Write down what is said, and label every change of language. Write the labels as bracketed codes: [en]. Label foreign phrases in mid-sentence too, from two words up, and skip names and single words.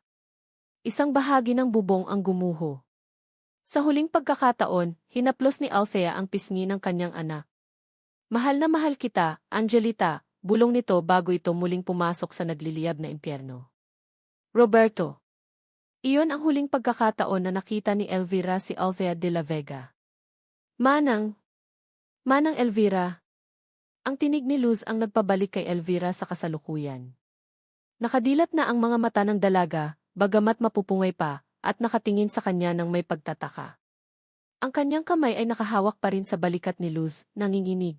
[tl] Isang bahagi ng bubong ang gumuho. Sa huling pagkakataon, hinaplos ni Althea ang pisngi ng kanyang anak. Mahal na mahal kita, Angelita, bulong nito bago ito muling pumasok sa nagliliyab na impyerno. Roberto. Iyon ang huling pagkakataon na nakita ni Elvira si Althea de la Vega. Manang Elvira. Ang tinig ni Luz ang nagpabalik kay Elvira sa kasalukuyan. Nakadilat na ang mga mata ng dalaga, bagamat mapupungay pa, at nakatingin sa kanya ng may pagtataka. Ang kanyang kamay ay nakahawak pa rin sa balikat ni Luz, nanginginig.